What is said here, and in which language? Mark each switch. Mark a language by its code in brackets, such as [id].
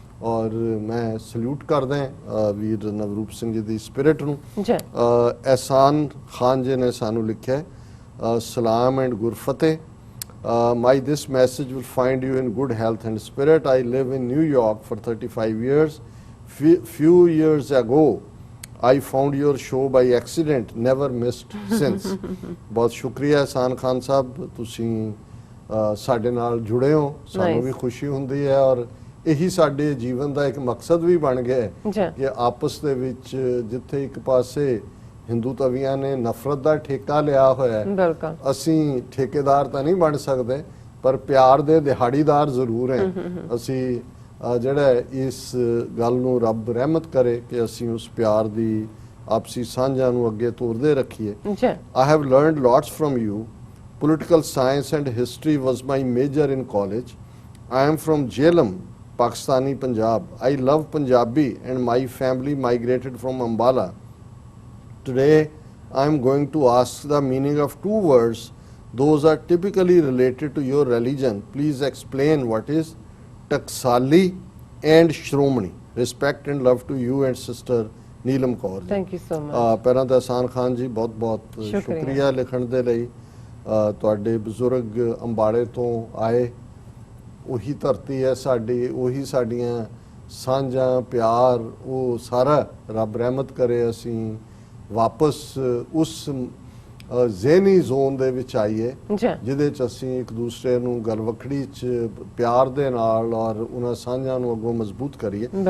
[pa] ਔਰ ਮੈਂ ਸਲੂਟ ਕਰਦਾ ਵੀਰ ਨਵਰੂਪ ਸਿੰਘ ਜੀ ਦੀ ਸਪਿਰਿਟ ਨੂੰ। ਅਹਿਸਾਨ ਖਾਨ ਜੀ ਨੇ ਸਾਨੂੰ ਲਿਖਿਆ, ਸਲਾਮ and Gurfateh. [en] May this message will find you in good health and spirit. I live in New York for 35 years. Few years ago I found your show by accident, never missed since. [pa] बहुत शुक्रिया एहसान खान साहब, ਤੁਸੀਂ ਸਾਡੇ ਨਾਲ ਜੁੜੇ ਹੋ, ਸਾਨੂੰ ਵੀ ਖੁਸ਼ੀ ਹੁੰਦੀ ਹੈ ਔਰ ਇਹੀ ਸਾਡੇ ਜੀਵਨ ਦਾ ਇੱਕ ਮਕਸਦ ਵੀ ਬਣ ਗਿਆ ਹੈ ਕਿ ਆਪਸ ਦੇ ਵਿੱਚ ਜਿੱਥੇ ਇੱਕ ਪਾਸੇ ਹਿੰਦੂ ਤਵੀਆਂ ਨੇ ਨਫ਼ਰਤ ਦਾ ਠੇਕਾ ਲਿਆ ਹੋਇਆ ਹੈ, ਅਸੀਂ ਠੇਕੇਦਾਰ ਤਾਂ ਨਹੀਂ ਬਣ ਸਕਦੇ ਪਰ ਪਿਆਰ ਦੇ ਦਿਹਾੜੀਦਾਰ ਜ਼ਰੂਰ ਹੈ। ਅਸੀਂ ਜਿਹੜਾ ਇਸ ਗੱਲ ਨੂੰ ਰੱਬ ਰਹਿਮਤ ਕਰੇ ਕਿ ਅਸੀਂ ਉਸ ਪਿਆਰ ਦੀ ਆਪਸੀ ਸਾਂਝਾਂ ਨੂੰ ਅੱਗੇ ਤੋਰਦੇ ਰੱਖੀਏ। [en] I have learned lots from you. Political science and history was my major in college. I am from Jhelum, Pakistani Punjab. I love Punjabi and my family migrated from Ambala. Today I am going to ask the meaning of two words. Those are typically related to your religion. Please explain what is Taksali and Shromani. Respect and love to you and sister Neelam Kaur. Thank you so much. [pa] ਪਹਿਲਾਂ ਤਾਂ ਅਹਿਸਾਨ ਖਾਨ ਜੀ ਬਹੁਤ ਬਹੁਤ ਸ਼ੁਕਰੀਆ ਲਿਖਣ ਦੇ ਲਈ। ਤੁਹਾਡੇ ਬਜ਼ੁਰਗ ਅੰਬਾਲੇ ਤੋਂ ਆਏ, ਉਹੀ ਧਰਤੀ ਹੈ ਸਾਡੀ, ਉਹੀ ਸਾਡੀਆਂ ਸਾਂਝਾਂ ਪਿਆਰ, ਉਹ ਸਾਰਾ ਰੱਬ ਰਹਿਮਤ ਕਰੇ ਅਸੀਂ ਵਾਪਸ ਉਸ ਜ਼ਹਿਨੀ ਜ਼ੋਨ ਦੇ ਵਿੱਚ ਆਈਏ ਜਿਹਦੇ 'ਚ ਅਸੀਂ ਇੱਕ ਦੂਸਰੇ ਨੂੰ ਗਲਵਖੜੀ 'ਚ ਪਿਆਰ ਦੇ ਨਾਲ ਔਰ ਉਹਨਾਂ ਸਾਂਝਾਂ ਨੂੰ ਅੱਗੋਂ ਮਜ਼ਬੂਤ ਕਰੀਏ।